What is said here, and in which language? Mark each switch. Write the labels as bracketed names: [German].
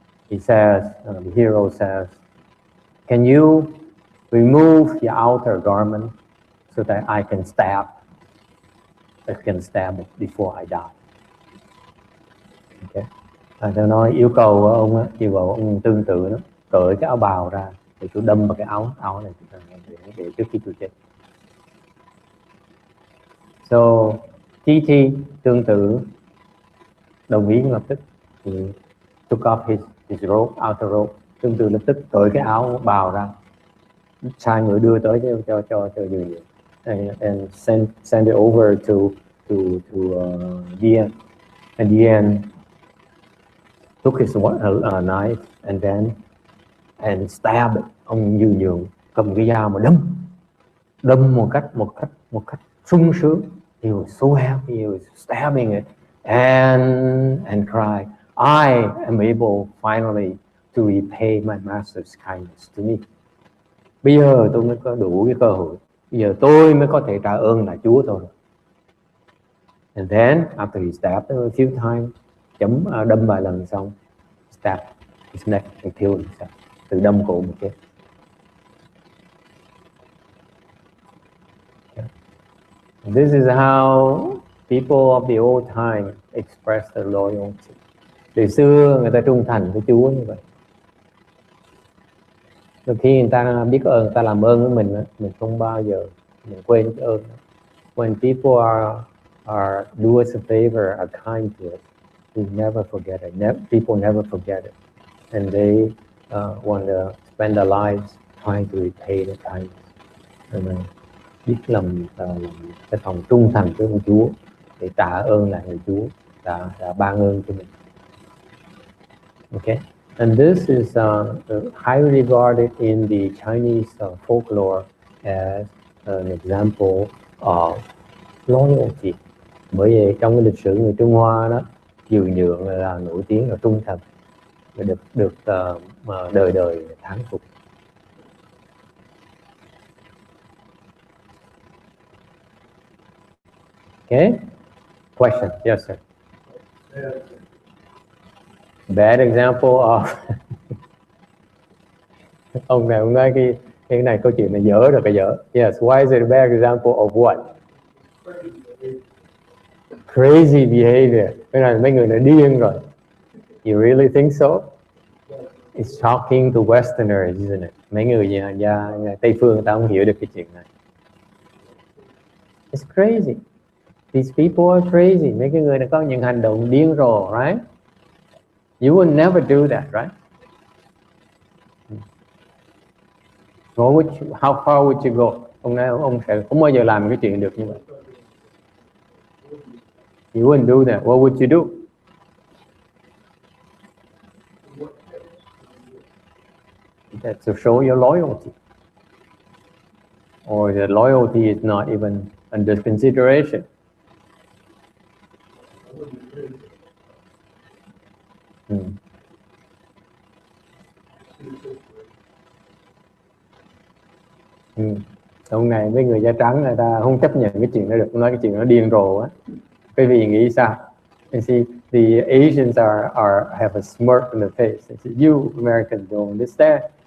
[English] He says, the hero says, can you remove your outer garment so that I can stab before I die? Okay. [Vietnamese] Tôi nói yêu cầu ông tương tự đó, cởi cái áo bào ra thì tôi đâm vào cái áo này để trước khi tôi chết. [English] So TT [Vietnamese] tương tự đồng ý lập tức, [English] he took off his robe, outer robe, [Vietnamese] tương tự lập tức cởi cái áo bào ra, sai người đưa tới cho Dương, [English] and send it over to Dian, and Dian took his knife and stabbed. [Vietnamese] Ông Dương cầm cái dao mà đâm một cách sung sướng. [English] He was so happy, he was stabbing it and cried, I am able finally to repay my master's kindness to me. [Vietnamese] Bây giờ tôi mới có đủ cái cơ hội, bây giờ tôi mới có thể trả ơn lại Chúa tôi. [English] And then after he stabbed a few times, [Vietnamese] đâm vài lần xong, [English] stabbed his neck and killed himself. [Vietnamese] Tự đâm cổ một chết. [English] This is how people of the old time express their loyalty. [Vietnamese] Từ xưa người ta trung thành với Chúa như vậy. Đôi khi người ta biết ơn, người ta làm ơn với mình không bao giờ mình quên cái ơn. [English] When people are do us a favor, are kind to us, we never forget it. People never forget it, and they want to spend their lives trying to repay the kindness. [Vietnamese] Biết lòng cái lòng trung thành với ông Chúa để trả ơn lại người Chúa đã ban ơn cho mình. [English] Okay, and this is highly regarded in the Chinese folklore as an example of loyalty. [Vietnamese] Bởi vì trong cái lịch sử người Trung Hoa đó, Dương Nhượng là nổi tiếng là trung thành, được đời đời thán phục. [English] Okay, question? Yes, sir. Bad example of [Vietnamese] Ông này ông nói cái này câu chuyện này dở rồi, cái dở. [English] Yes, why is it a bad example of what? Crazy behavior. [Vietnamese] Cái này mấy người đã điên rồi. [English] You really think so? It's shocking to Westerners, isn't it? [Vietnamese] Mấy người nhà Tây phương người ta không hiểu được cái chuyện này. [English] It's crazy. These people are crazy. [Vietnamese] Mấy cái người này có những hành động điên rồ, right? [English] You would never do that, right? How far would you go? Ông nói ông sẽ không bao giờ làm cái chuyện được như vậy. You wouldn't do that. What would you do? That's to show your loyalty. Or the loyalty is not even under consideration. [Vietnamese] Hôm nay mấy người da trắng người ta không chấp nhận cái chuyện đó được, nói cái chuyện nó điên rồ á. Quý vị nghĩ sao? [English] And see, the Asians have a smirk on their face. They say, you Americans don't understand.